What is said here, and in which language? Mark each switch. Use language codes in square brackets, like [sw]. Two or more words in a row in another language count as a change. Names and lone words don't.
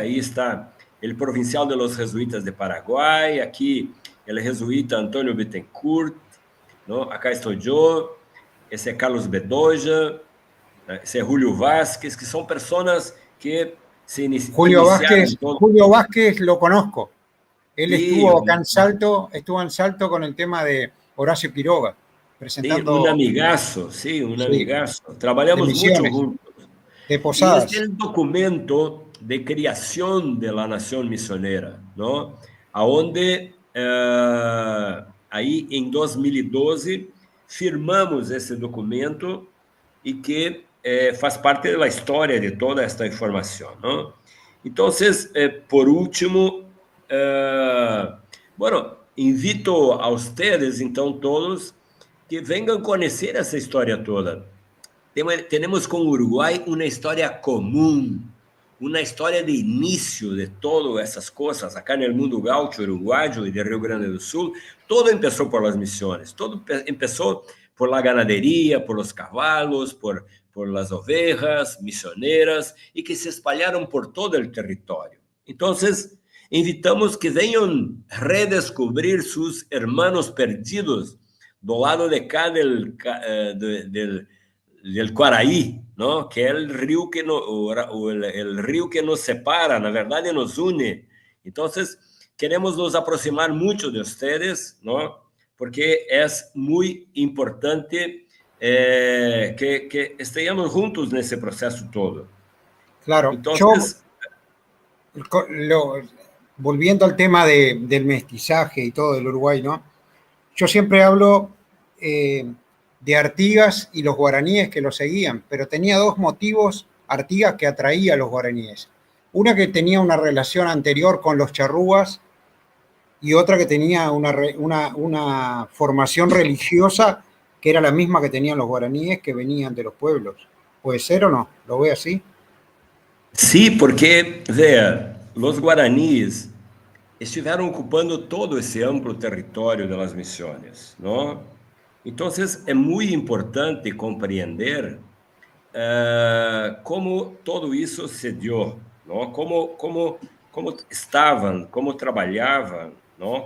[pt] Aí está o provincial [es] de los jesuítas [pt] de Paraguai, aqui o jesuíta Antônio Bittencourt, não? Acá estou eu, esse é Carlos Bedoya, esse é Julio Vázquez, que são pessoas que se Julio iniciaram. [es] Julio Vázquez lo conozco. Él estuvo acá en Salto con el tema de Horacio Quiroga, presentando. Sí, un amigazo, sí, un amigazo. Trabalhamos mucho juntos. De Posadas. Y este es el documento de creación de la Nación Misionera, ¿no? [pt] Onde, aí em 2012, firmamos esse documento e que faz parte da história de toda esta informação, não? Então, [es] por último, bueno, invito a ustedes, [pt] então, todos, que venham conhecer essa história toda. Temos com o Uruguai uma história comum, uma história de início de todas essas coisas. Acá no mundo gaúcho, uruguaio e de Rio Grande do Sul, todo começou [es] por las [pt] missões, todo começou [es] por la ganaderia, por los [pt] cavalos, [es] por las ovejas missioneras, [pt] e que se espalharam por todo o território. Então, invitamos que venham redescobrir seus hermanos perdidos do lado de cá del Quaraí, ¿no? Que é o rio que [es] el rio [pt] que nos separa, na verdade nos une. Então, queremos nos aproximar muito de vocês, ¿no? Porque é muito importante que estejamos juntos nesse processo todo. Claro. [es] Entonces, volviendo al tema del mestizaje y todo del Uruguay, ¿no? Yo siempre hablo de Artigas y los guaraníes que lo seguían, pero tenía dos motivos Artigas que atraía a los guaraníes. Una que tenía una relación anterior con los charrúas y otra que tenía una formación religiosa que era la misma que tenían los guaraníes que venían de los pueblos. ¿Puede ser o no? ¿Lo ve así? Sí, porque, vea, los guaraníes [pt] estiveram ocupando todo esse amplo território das missões, não? Então, é muito importante compreender como todo isso se deu, não? Como estavam, como trabalhavam, não?